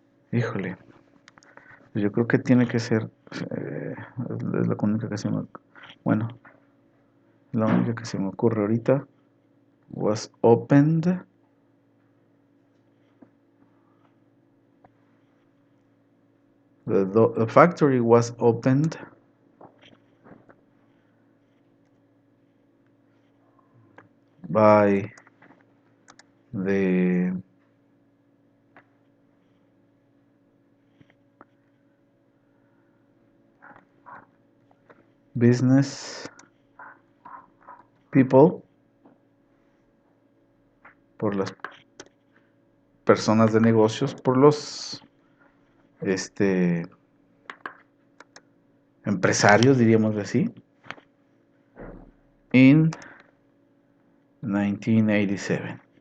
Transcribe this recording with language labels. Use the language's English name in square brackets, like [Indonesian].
[Spanish] Híjole, yo creo que tiene que ser es la única que se me bueno, la única que se me ocurre ahorita. [English] Was opened the factory was opened by [Spanish] de [English] business people, [Spanish] por las personas de negocios, por los empresarios, diríamos así, [English] in 1987.